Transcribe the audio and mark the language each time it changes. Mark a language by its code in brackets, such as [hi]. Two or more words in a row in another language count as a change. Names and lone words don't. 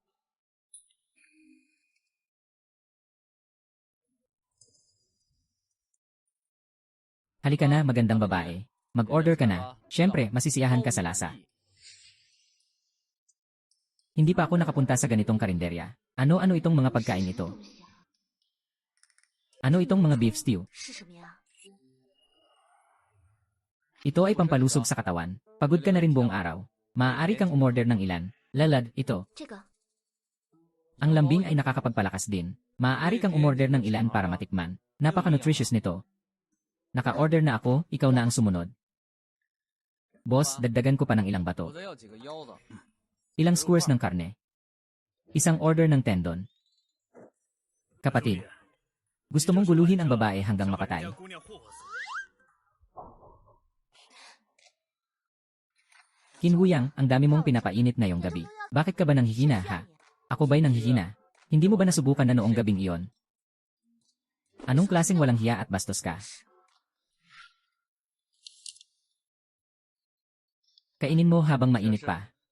[tl] Halika na, magandang babae. Mag-order ka na. Siyempre, masisiyahan ka sa lasa. Hindi pa ako nakapunta sa ganitong karinderya. Ano-ano itong mga pagkain ito? [zh] 这么香， [tl] Ano itong mga [en] beef stew? [zh] 是什么呀？ [tl] Ito ay pampalusog sa katawan. Pagod ka na rin buong araw. Maaari kang umorder ng ilan. Lalad, ito. [zh] 这个 [tl] Ang lambing ay nakakapagpalakas din. Maaari kang umorder ng ilan para matikman. Napaka-nutritious nito. Naka-order na ako, ikaw na ang sumunod. Boss, dagdagan ko pa ng ilang [zh] 我 [tl] bato. [zh] 再要几个腰子。 [tl] Ilang skewers ng karne. Isang order ng tendon. Kapatid, gusto mong guluhin ang babae hanggang mapatay. [zh] 家姑娘霍霍死。 [tl] Kinwuyang, ang dami mong pinapainit ngayong gabi. Bakit ka ba nanghihina, ha? Ako ba'y nanghihina? Hindi mo ba nasubukan na noong gabing iyon? Anong klaseng walang hiya at bastos ka? Kainin mo habang mainit pa.